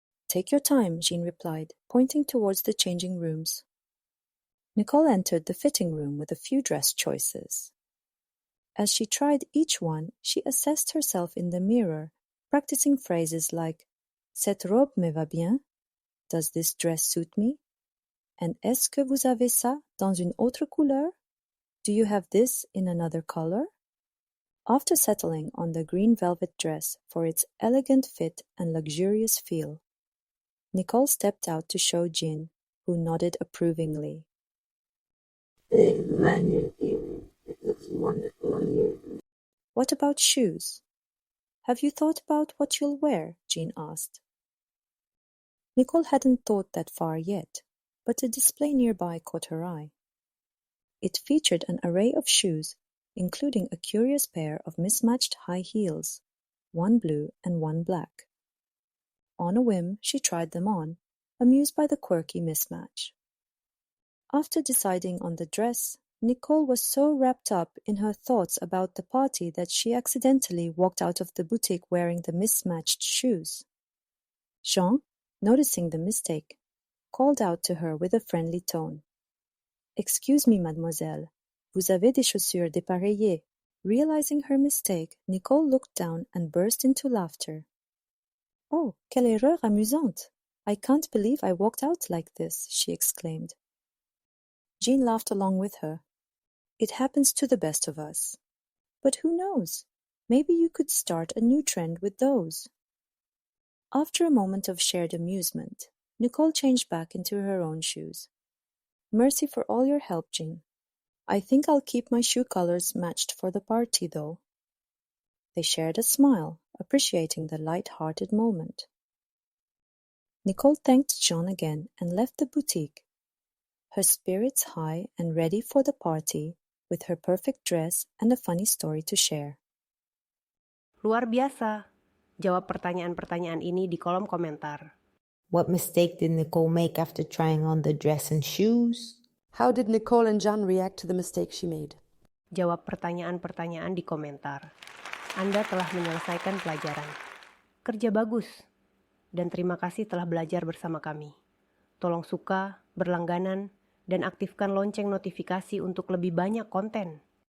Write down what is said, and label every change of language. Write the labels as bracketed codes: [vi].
[en] Take your time, Jean replied, pointing towards the changing rooms. Nicole entered the fitting room with a few dress choices. As she tried each one, she assessed herself in the mirror, practicing phrases like [fr] "Cette robe me va bien," [en] "Does this dress suit me?" [fr] and "Est-ce que vous avez ça dans une autre couleur?" [en] Do you have this in another color? After settling on the green velvet dress for its elegant fit and luxurious feel, Nicole stepped out to show Jean, who nodded approvingly. It looks wonderful on you. What about shoes? Have you thought about what you'll wear? Jean asked. Nicole hadn't thought that far yet, but a display nearby caught her eye. It featured an array of shoes, including a curious pair of mismatched high heels, one blue and one black. On a whim, she tried them on, amused by the quirky mismatch. After deciding on the dress, Nicole was so wrapped up in her thoughts about the party that she accidentally walked out of the boutique wearing the mismatched shoes. Jean, noticing the mistake, called out to her with a friendly tone. "Excuse me, [fr] mademoiselle, vous avez des chaussures dépareillées." [en] Realizing her mistake, Nicole looked down and burst into laughter. [fr] "Oh, quelle erreur amusante! [en] I can't believe I walked out like this," she exclaimed. Jean laughed along with her. "It happens to the best of us. But who knows? Maybe you could start a new trend with those." After a moment of shared amusement, Nicole changed back into her own shoes. "Merci for all your help, Jean. I think I'll keep my shoe colors matched for the party, though." They shared a smile, appreciating the light-hearted moment. Nicole thanked Jean again and left the boutique, her spirits high and ready for the party, with her perfect dress and a funny story to share. [id] Luar biasa. Jawab pertanyaan-pertanyaan ini di kolom komentar. [en] What mistake did Nicole make after trying on the dress and shoes? How did Nicole and Jean react to the mistake she made? [id] Jawab pertanyaan-pertanyaan di komentar. Anda telah menyelesaikan pelajaran. Kerja bagus. Dan terima kasih telah belajar bersama kami. Tolong suka, berlangganan, dan aktifkan lonceng notifikasi untuk lebih banyak konten.